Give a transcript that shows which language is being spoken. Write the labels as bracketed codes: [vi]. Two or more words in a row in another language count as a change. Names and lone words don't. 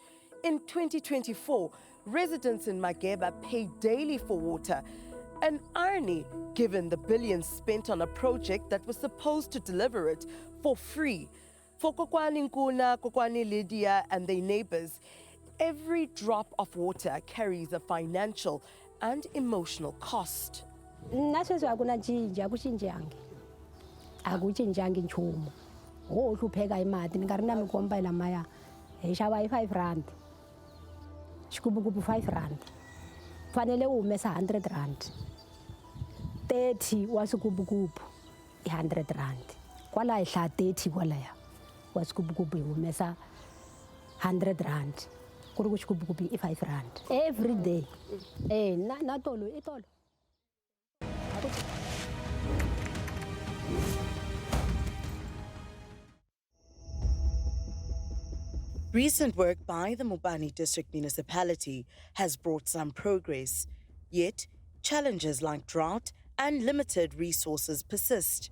[en] In 2024, residents in Mageba pay daily for water, an irony given the billions spent on a project that was supposed to deliver it for free. For Kokwani Nkuna, Kokwani Lydia and their neighbors, every drop of water carries a financial and emotional cost. [ts] Na sweswi a ku na cinca a ku cincangi akucincangi nchumu ho hlupheka hi mati ni nga ri na mikomba hi lamaya hi xava hi 5 rand xigubugubu 5 rand fanele u humesa 100 rand 30 wa xigubugubu i 100 rand kwala hi hla 30 kwalaya wa xigubugubu hi humesa 100 rand ku ri ku xigubugubu i 5 rand [en] every day [ts] na tolo i tolo. [en] Recent work by the Mopani District Municipality has brought some progress, yet challenges like drought and limited resources persist.